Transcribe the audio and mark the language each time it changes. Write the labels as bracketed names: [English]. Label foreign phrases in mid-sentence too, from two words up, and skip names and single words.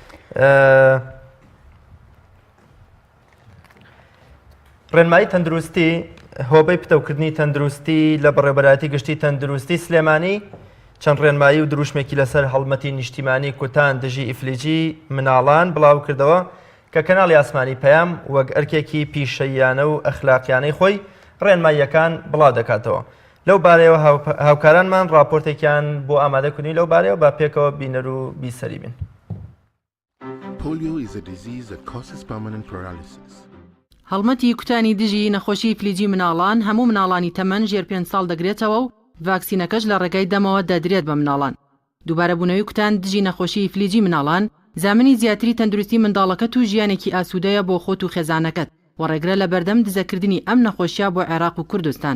[Central Kurdish] ڕێنمایی تەندروستی هۆبەی پتەوکردنی تەندروستی لە بەڕێوەبەرایەتی گشتی تەندروستی سلێمانی چەند ڕێنمایی و دروشمێکی لەسەر هەڵمەتی نیشتیمانی کوتان دژی ئیفلیجی مناڵان بڵاو کردەوە کە کەناڵی ئاسمانی پەیام وەک ئەرکێکی پیشەییانە و ئەخلاقیانەی خۆی ڕێنماییەکان بڵاو دەکاتەوە. لەو بارەیەوە هاوکارانمان راپۆرتێکیان بۆ ئامادەکردنی لەو بارەیەوە با پێکەوە بینەر و بیسەری بین. [English] Polio is a disease that causes permanent paralysis. [Central Kurdish] هەڵمەتی کوتانی دژی نەخۆشی فلیجی مناڵان هەموو مناڵانی تەمەن ژێر 5 ساڵ دەگرێتەوە و ڤاکسینەکەش لە ڕێگای دەمەوە دەدرێت بە مناڵان. دووبارەبوونەوەی کوتان دژی نەخۆشی فلیجی مناڵان زامنی زیاتری تەندروستی منداڵەکەت و ژیانێکی ئاسوودەیە بۆ خۆت و خێزانەکەت و ڕێگرە لە بەردەم دزەکردنی ئەم نەخۆشیە بۆ عێراق و کوردستان.